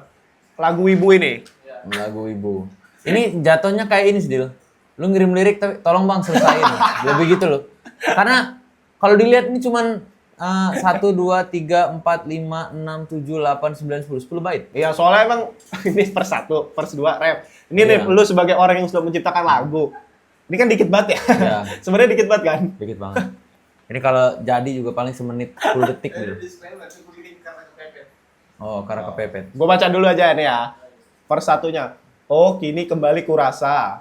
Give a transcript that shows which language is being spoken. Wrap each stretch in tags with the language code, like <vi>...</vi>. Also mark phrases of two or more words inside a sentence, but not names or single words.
<id>Lagu Wibu ini? Ya. Lagu Wibu. Ini jatuhnya kayak ini sih, Dil. Lu ngirim lirik tapi tolong Bang selesaiin. Lebih gitu loh. Karena kalau dilihat ini cuman 1, 2, 3, 4, 5, 6, 7, 8, 9, 10 bait. Iya, soalnya emang ini vers 1, vers 2 rap. Ini nih lu sebagai orang yang sudah menciptakan lagu. Ini kan dikit banget ya. Iya. Sebenarnya dikit banget kan? Dikit banget. Ini kalau jadi juga paling semenit 10 detik gitu. Oh, karena kepepet. Gue baca dulu aja nih ya. Per satunya. Oh, kini kembali kurasa.</id>